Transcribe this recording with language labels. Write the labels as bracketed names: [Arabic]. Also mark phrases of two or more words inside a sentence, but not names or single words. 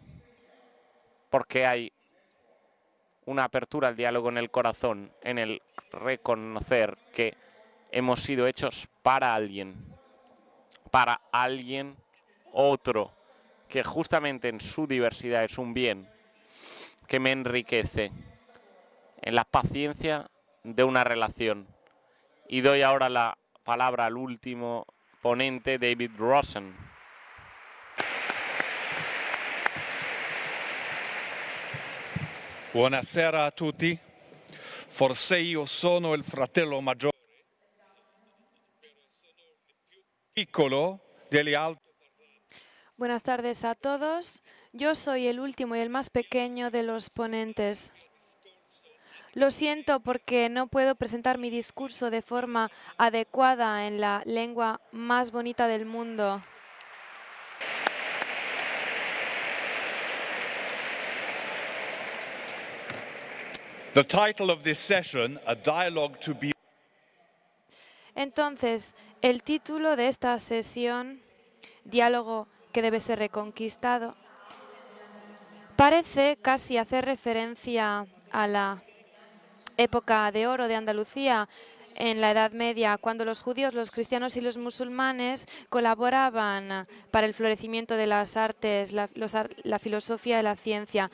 [Spanish] Porque hay una apertura al diálogo en el corazón, en el reconocer que hemos sido hechos para alguien otro, que justamente en su diversidad es un bien que me enriquece, en la paciencia de una relación. Y doy ahora la palabra al último ponente, David Rosen. [Italian] Buonasera a tutti. Forse io sono il fratello maggiore, piccolo degli altri. [Spanish] Buenas tardes a todos. Yo soy el último y el más pequeño de los ponentes. Lo siento porque no puedo presentar mi discurso de forma adecuada en la lengua más bonita del mundo. [English] The title of this session, A Dialogue to Be. [Spanish] Entonces, el título de esta sesión, Diálogo que debe ser reconquistado, parece casi hacer referencia a la época de oro de Andalucía en la Edad Media, cuando los judíos, los cristianos y los musulmanes colaboraban para el florecimiento de las artes, la filosofía y la ciencia.